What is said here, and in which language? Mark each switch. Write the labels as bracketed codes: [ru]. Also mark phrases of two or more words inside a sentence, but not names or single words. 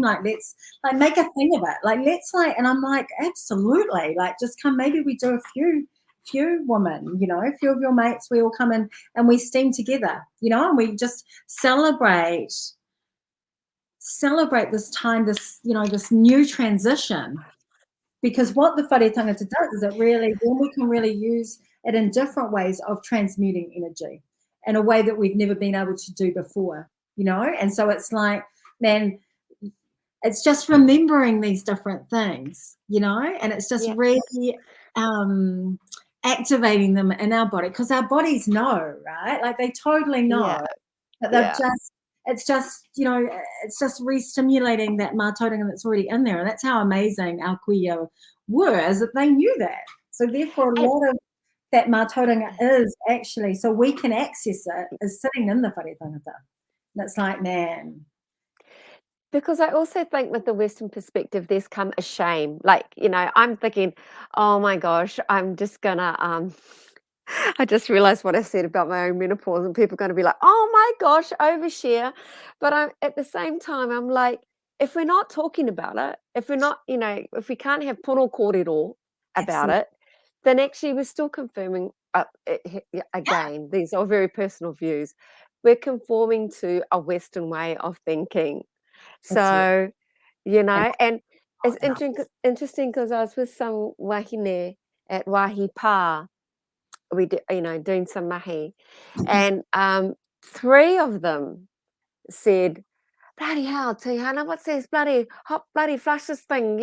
[en] Like, let's make a thing of it. Like, and I'm like, absolutely. Like, just come. Maybe we do a few women, a few of your mates, we all come in and we steam together, and we just celebrate this time, this new transition. Because what the [mi] whare tangata [en] does is then we can really use it in different ways of transmuting energy in a way that we've never been able to do before, And so it's like, man, it's just remembering these different things, and it's just really activating them in our body, because our bodies know, right? Like they totally know. Yeah. But Yeah. it's just re-stimulating that mātauranga that's already in there. And that's how amazing our kuia were, is that they knew that. So therefore a And lot of that mātauranga is actually, so we can access it, is sitting in the [mi] whare tangata. [en] And it's like, man. because I also think with the Western perspective, there's come a shame. Like, I'm thinking, oh my gosh, I'm just gonna I just realized what I said about my own menopause, and people are going to be like, "Oh my gosh, overshare." But I'm at the same time, I'm like, if we're not talking about it, if we're not, if we can't have [mi] pono kōrero [en] about Absolutely. it, then actually we're still confirming. Yeah. Again, these are very personal views. We're conforming to a Western way of thinking. Absolutely. So, And and it's and I- interesting because I was with some wahine at Wāhi Pā, we did, doing some mahi, and three of them said, "Bloody hell, Tihana, what's this bloody hot bloody flushes thing?"